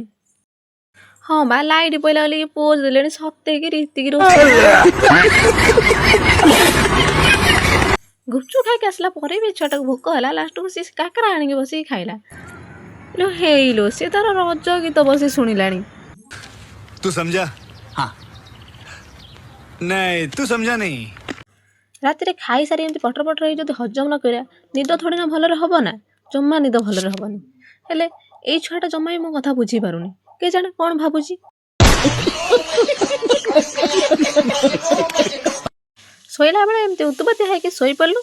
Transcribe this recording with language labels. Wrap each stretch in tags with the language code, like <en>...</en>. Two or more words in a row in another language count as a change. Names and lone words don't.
<or>ହଁ ବା ଲାଇଟ୍ ପଇଲା ବୋଲି ପୋଜ୍ ଦେଲେଣି ସତେକି ରୀତିକି ଗୁପଚୁପ୍ ଖାଇକି ଆସିଲା ପରେ ବି ଛୁଆଟାକୁ ଭୋକ ହେଲା, ଲାଷ୍ଟକୁ ସିଏ କାକରା ଆଣିକି ବସିକି ଖାଇଲା। ହେଇଲୋ ସେ ତାର ରଜ ଗୀତ ବସି ଶୁଣିଲାଣି।</or> <hi>तू समझा? हाँ। नहीं तू समझा नहीं।</hi> <or>ରାତିରେ ଖାଇସାରି ଏମିତି ପଟର ପଟର ହେଇ ଯଦି ହଜମ ନ କରିବା, ନିଦ ଥୋଡ଼ି ନା ଭଲରେ ହବ ନା, ଜମା ନିଦ ଭଲରେ ହବନି। ହେଲେ ଏଇ ଛୁଆଟା ଜମା ବି ମୋ କଥା ବୁଝିପାରୁନି, କେଜାଣି କ'ଣ ଭାବୁଛି। ଶୋଇଲା ବେଳେ ଏମିତି ଉତୁପାତିଆ ହେଇକି ଶୋଇପଡ଼ିଲୁ।</or>